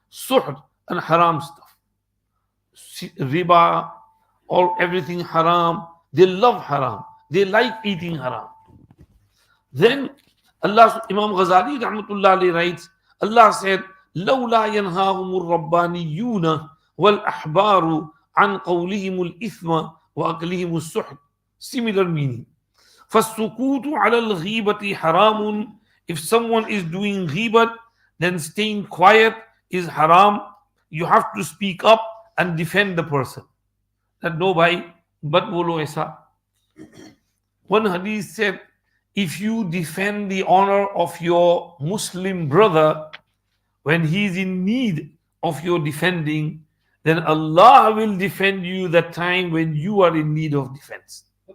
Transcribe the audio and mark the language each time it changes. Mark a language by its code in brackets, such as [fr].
[en] Suhut and haram stuff. Riba, or everything haram. They love haram. They like eating haram. Then Allah, Imam Ghazali rahmatullah alayhi writes, Allah said, [ar] لولا ينهاهم الربانيون والأحبار عن قولهم الإثم وأكلهم السحت. [en] Similar meaning. [ar] فالسكوت على الغيبة حرام. [en] If someone is doing ghibat, then staying quiet is haram. You have to speak up and defend the person. That no [ur] bhai, but bolo aisa. [en] One hadith said, if you defend the honor of your Muslim brother when he is in need of your defending, then Allah will defend you that time when you are in need of defense.